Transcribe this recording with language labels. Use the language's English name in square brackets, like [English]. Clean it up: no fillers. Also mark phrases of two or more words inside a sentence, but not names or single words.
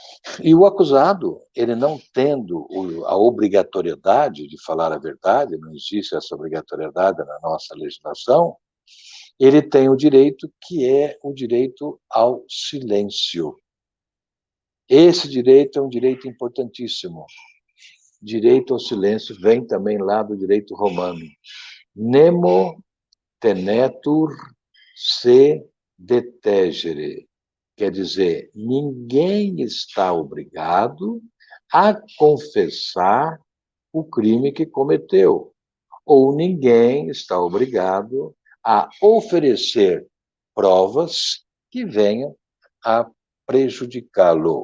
[Portuguese] E o acusado, ele não tendo a obrigatoriedade de falar a verdade, não existe essa obrigatoriedade na nossa legislação, ele tem o direito que é o direito ao silêncio. Esse direito é um direito importantíssimo. Direito ao silêncio vem também lá do direito romano. [Latin] Nemo tenetur se detegere. [Portuguese] Quer dizer, ninguém está obrigado a confessar o crime que cometeu, ou ninguém está obrigado a oferecer provas que venham a prejudicá-lo.